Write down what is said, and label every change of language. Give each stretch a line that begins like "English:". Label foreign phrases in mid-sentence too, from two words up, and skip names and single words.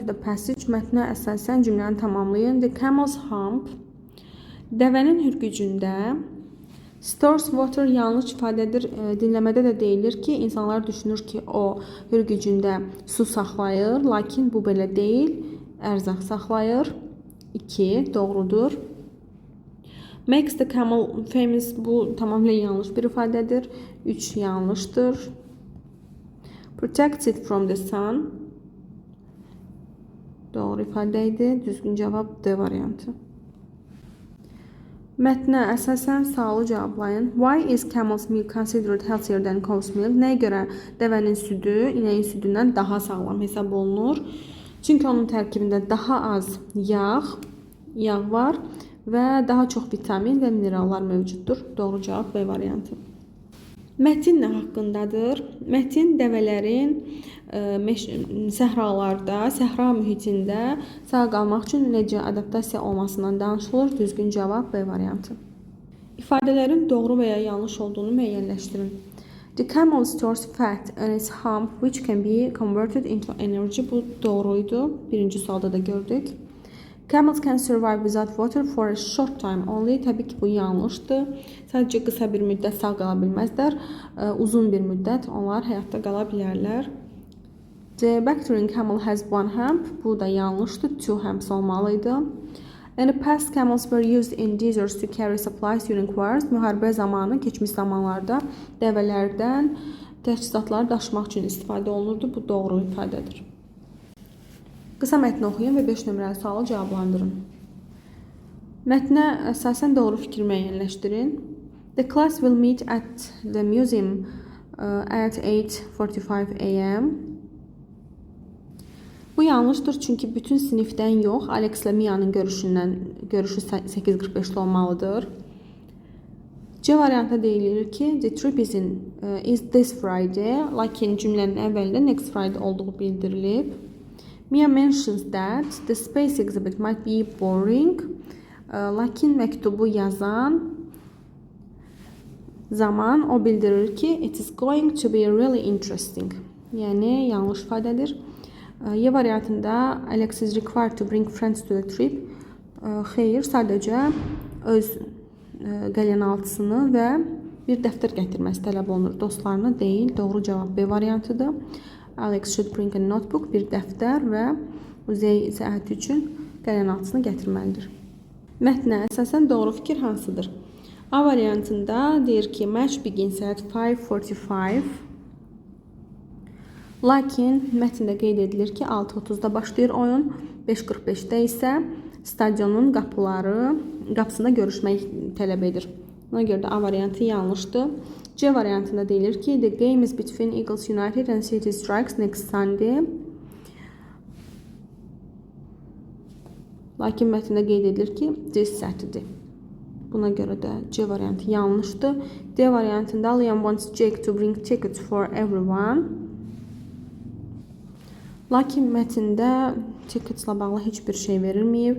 English: The passage
Azerbaijani: mətnə əsasən cümləni tamamlayın.
English: The camel's hump.
Azerbaijani: Dəvənin hürgücündə.
English: Stores water
Azerbaijani: yanlış ifadədir. Dinləmədə də deyilir ki, insanlar düşünür ki, o hürgücündə su saxlayır. Lakin bu belə deyil. Ərzaq saxlayır. 2. Doğrudur.
English: Makes the camel famous.
Azerbaijani: Bu tamamilə yanlış bir ifadədir. 3. Yanlışdır.
English: Protects it from the sun.
Azerbaijani: Doğru ifadə idi. Düzgün cavab D variantı. Mətnə əsasən sualı cavablayın.
English: Why is camel's milk considered healthier than cow's milk?
Azerbaijani: Nəyə görə dəvənin südü inəyin südündən daha sağlam hesab olunur? Çünki onun tərkibində daha az yağ var və daha çox vitamin və minerallar mövcuddur. Doğru cavab B variantı. Mətin nə haqqındadır? Mətin dəvələrin səhralarda, səhra mühitində sağ qalmaq üçün necə adaptasiya olmasından danışılır. Düzgün cavab B variantı. İfadələrin doğru və ya yanlış olduğunu müəyyənləşdirin.
English: The camel stores fat on its hump which can be converted into energy.
Azerbaijani: Bu doğruydu. Birinci sualda da gördük.
English: Camels can survive without water for a short time only.
Azerbaijani: Təbii ki, bu yanlışdır. Sadəcə qısa bir müddət sağ qala bilməzlər. Uzun bir müddət onlar həyatda qala bilərlər.
English: The Bactrian camel has one hump.
Azerbaijani: Bu da yanlışdır. 2 humps olmalıydı.
English: In the past, camels were used in deserts to carry supplies during wars.
Azerbaijani: Müharibə zamanı, keçmiş zamanlarda dəvələrdən təchizatları daşımaq üçün istifadə olunurdu. Bu doğru ifadədir. Qısa mətni oxuyun və 5 nömrəli sualı cavablandırın. Mətnə əsasən doğru fikir müəyyənləşdirin.
English: The class will meet at the museum at 8:45 a.m.
Azerbaijani: Bu yanlışdır çünki bütün sinifdən yox, Alex ilə Mia'nın görüşü 8:45-də olmalıdır. C variantda deyilir ki,
English: the trip is this Friday,
Azerbaijani: lakin cümlənin əvvəlində
English: next Friday
Azerbaijani: olduğu bildirilib.
English: Mia mentions that the space exhibit might be boring,
Azerbaijani: lakin məktubu yazan zaman o bildirir ki,
English: it is going to be really interesting.
Azerbaijani: Yəni yanlış ifadədir. Y variantında
English: Alex is required to bring friends to the trip.
Azerbaijani: Xeyr, sadəcə öz qəlyanaltısını və bir dəftər gətirməsi tələb olunur. Dostlarına deyil. Doğru cavab B variantıdır.
English: Alex should bring a notebook,
Azerbaijani: bir dəftər və muzey səyahəti üçün qəlyanaltısını gətirməlidir. Mətnə əsasən doğru fikir hansıdır? A variantında deyir ki,
English: match begins at 5:45.
Azerbaijani: Lakin mətndə qeyd edilir ki, 6:30-da başlayır oyun, 5:45-də isə stadionun qapısında görüşmək tələb edir. Ona görə də A variantı yanlışdır. C variantında deyilir ki,
English: the game is between Eagles United and City Strikes next Sunday.
Azerbaijani: Lakin mətndə qeyd edilir ki,
English: this Saturday.
Azerbaijani: Buna görə də C variantı yanlışdır. D variantında
English: Liam wants Jake to bring tickets for everyone.
Azerbaijani: Lakin mətndə ticketsla bağlı heç bir şey verilməyib.